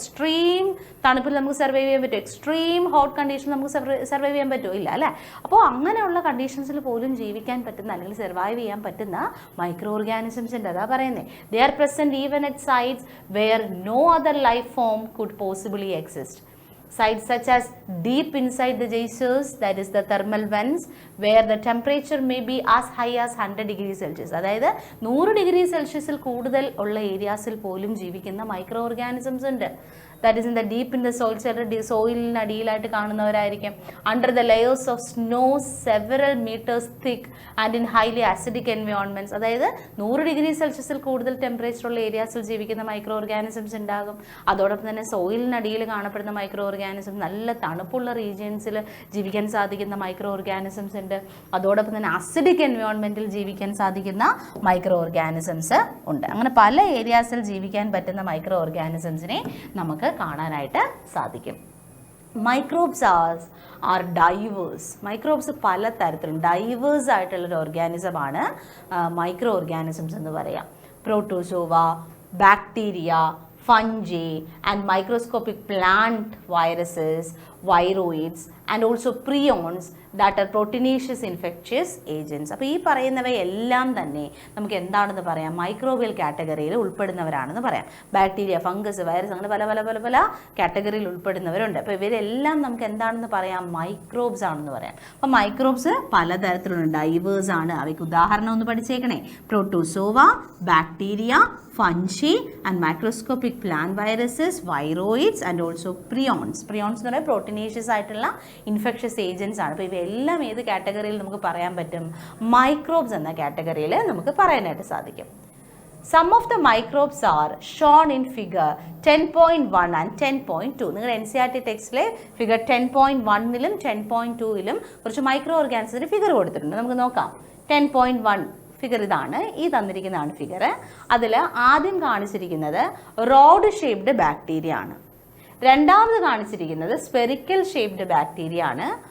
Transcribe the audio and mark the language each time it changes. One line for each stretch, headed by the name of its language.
Malayalam: Extreme തണുപ്പിൽ നമുക്ക് survive ചെയ്യാൻ പറ്റുമോ? എക്സ്ട്രീം ഹോട്ട് കണ്ടീഷൻ നമുക്ക് സർവൈവ് ചെയ്യാൻ പറ്റുമോ? ഇല്ല അല്ലേ. അപ്പോൾ അങ്ങനെയുള്ള കണ്ടീഷൻസിൽ പോലും ജീവിക്കാൻ പറ്റുന്ന അല്ലെങ്കിൽ സർവൈവ് ചെയ്യാൻ പറ്റുന്ന മൈക്രോ ഓർഗാനിസംസ് ഉണ്ട്.
English: അതാ പറയുന്നത്, they are present even at sites where no other life form could possibly exist. Sites such as deep inside the geysers, that is the thermal vents, where the temperature may be as high as 100 degrees Celsius.
Malayalam: അതായത് 100 degree സെൽഷ്യസിൽ കൂടുതൽ ഉള്ള ഏരിയാസിൽ പോലും ജീവിക്കുന്ന micro organisms ഉണ്ട്.
English: That is in the deep in the soil.
Malayalam: ചിലർ സോയിലിന് അടിയിലായിട്ട് കാണുന്നവരായിരിക്കും.
English: Under the layers of snow several metres thick and in highly acidic environments.
Malayalam: അതായത് 100 degree സെൽഷ്യസിൽ കൂടുതൽ temperature ഉള്ള ഏരിയാസിൽ ജീവിക്കുന്ന മൈക്രോ ഓർഗാനിസംസ് ഉണ്ടാകും. അതോടൊപ്പം തന്നെ സോയിലിനടിയിൽ കാണപ്പെടുന്ന മൈക്രോ ഓർഗാനിസംസ്, നല്ല തണുപ്പുള്ള റീജിയൻസിൽ ജീവിക്കാൻ സാധിക്കുന്ന മൈക്രോ ഓർഗാനിസംസ് ഉണ്ട്. അതോടൊപ്പം തന്നെ അസിഡിക് എൻവയോൺമെൻറ്റിൽ ജീവിക്കാൻ സാധിക്കുന്ന മൈക്രോ ഓർഗാനിസംസ് ഉണ്ട്. അങ്ങനെ പല ഏരിയാസിൽ ജീവിക്കാൻ പറ്റുന്ന മൈക്രോ ഓർഗാനിസംസിനെ നമുക്ക് കാണാനായിട്ട് സാധിക്കും.
English: Microbes are diverse.
Malayalam: മൈക്രോബ്സ് പല തരത്തിലും ഡൈവേഴ്സ് ആയിട്ടുള്ളൊരു ഓർഗാനിസമാണ് മൈക്രോ ഓർഗാനിസംസ് എന്ന് പറയാം.
English: Protozoa, bacteria, fungi and microscopic plant viruses, viroids and also prions that are proteinaceous infectious agents.
Malayalam: അപ്പോൾ ഈ പറയുന്നവയെല്ലാം തന്നെ നമുക്ക് എന്താണെന്ന് പറയാം, മൈക്രോബിയൽ കാറ്റഗറിയിൽ ഉൾപ്പെടുന്നവരാണെന്ന് പറയാം. ബാക്ടീരിയ, ഫംഗസ്, വൈറസ്, അങ്ങനെ പല പല പല പല കാറ്റഗറിയിൽ ഉൾപ്പെടുന്നവരുണ്ട്. അപ്പോൾ ഇവരെല്ലാം നമുക്ക് എന്താണെന്ന് പറയാം, മൈക്രോബ്സ് ആണെന്ന് പറയാം. അപ്പോൾ മൈക്രോബ്സ് പലതരത്തിലുള്ള ഡൈവേഴ്സ് ആണ്. അവയ്ക്ക് ഉദാഹരണം ഒന്ന് പഠിച്ചേക്കണേ.
English: Protozoa, bacteria, fungi and microscopic plant viruses, viroids and also prions.
Malayalam: Prions എന്ന് പറയുന്നത് പ്രോട്ടീനേഷ്യസ് ആയിട്ടുള്ള ഇൻഫെക്ഷ്യസ് ഏജൻസ് ആണ്. അപ്പോൾ ഇവയെല്ലാം ഏത് കാറ്റഗറിയിൽ നമുക്ക് പറയാൻ പറ്റും, മൈക്രോബ്സ് എന്ന കാറ്റഗറിയിൽ നമുക്ക് പറയാനായിട്ട് സാധിക്കും.
English: Some of the microbes are shown in figure 10.1 and 10.2.
Malayalam: നിങ്ങളുടെ NCERT ടെക്സ്റ്റിലെ ഫിഗർ 10.1ലും 10.2ലും കുറച്ച് മൈക്രോ ഓർഗാനിസത്തിൻ്റെ ഫിഗർ കൊടുത്തിട്ടുണ്ട്. നമുക്ക് നോക്കാം. 10.1 ഫിഗർ ഇതാണ്, ഈ തന്നിരിക്കുന്നതാണ് ഫിഗർ. അതിൽ ആദ്യം കാണിച്ചിരിക്കുന്നത് റോഡ് ഷേപ്ഡ് ബാക്ടീരിയ ആണ്. രണ്ടാമത് കാണിച്ചിരിക്കുന്നത് സ്പെറിക്കൽ ഷേപ്ഡ് ബാക്ടീരിയ ആണ്.